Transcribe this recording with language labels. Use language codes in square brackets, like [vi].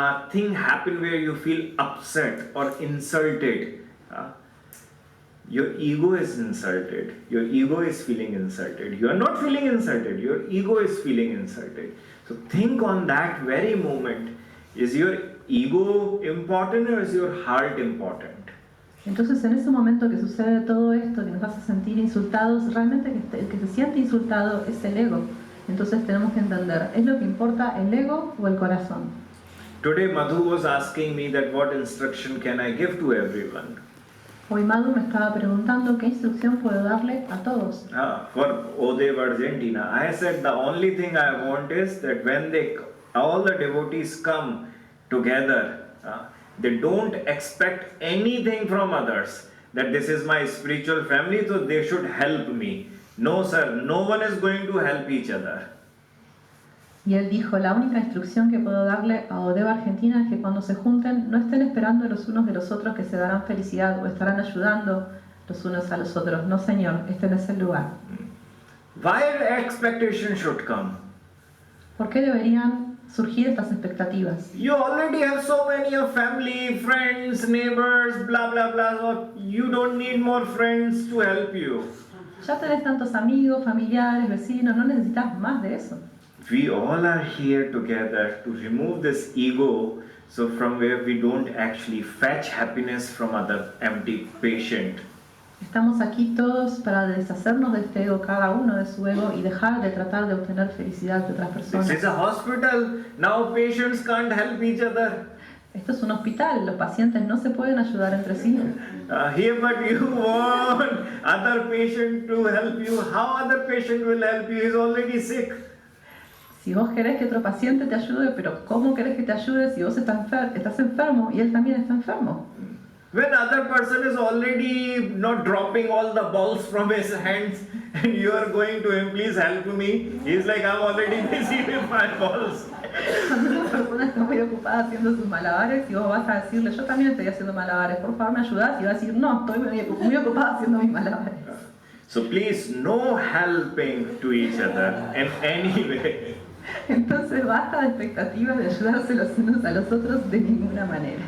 [en] thing happen where you feel upset or insulted. Your ego is insulted. Your ego is feeling insulted. You are not feeling insulted. Your ego is feeling insulted. So think on that very moment. Is your ego important or is your heart important? [es] Entonces, en ese momento que sucede todo esto, que nos hace sentir insultados, realmente el que se siente insultado es el ego. Entonces tenemos que entender, ¿es lo que importa el ego o el corazón? [en] Today Madhu was asking me that what instruction can I give to everyone? [es] Hoy Madhu me estaba preguntando qué instrucción puedo darle a todos. [en] For Odev Argentina, I said the only thing I want is that when all the devotees come together, they don't expect anything from others. That this is my spiritual family, so they should help me. No, sir, no one is going to help each other. [es] Y él dijo, la única instrucción que puedo darle a Odeva Argentina es que cuando se junten no estén esperando los unos de los otros que se darán felicidad o estarán ayudando los unos a los otros. No, señor, este no es el lugar. [en] Why expectation should come? [es] ¿Por qué deberían surgir estas expectativas? [en] You already have so many of family, friends, neighbors, blah blah blah. So you don't need more friends to help you. [es] Ya tenés tantos amigos, familiares, vecinos, no necesitas más de eso. [en] We all are here together to remove this ego, so from where we don't actually fetch happiness from other empty patient. [es] Estamos aquí todos para deshacernos de este ego, cada uno de su ego, y dejar de tratar de obtener felicidad de otras personas. [en] This is a hospital. Now patients can't help each other. [es] Esto es un hospital, los pacientes no se pueden ayudar entre sí. [en] Here, but you want other patient to help you. How other patient will help you? He's already sick. [es] Si vos querés que otro paciente te ayude, pero ¿cómo querés que te ayude si vos estás enfermo y él también está enfermo? [en] When other person is already not dropping all the balls from his hands and you are going to him, please help me. He's like, I'm already busy with my balls. [es] Cuando una persona está muy ocupada haciendo sus malabares y vos vas a decirle, yo también estoy haciendo malabares, por favor me ayudás, y va a decir, no, estoy muy ocupada haciendo mis malabares. [en] So please, no helping to each other in any way. [es] Entonces basta de expectativas de ayudarse los unos a los otros de ninguna manera.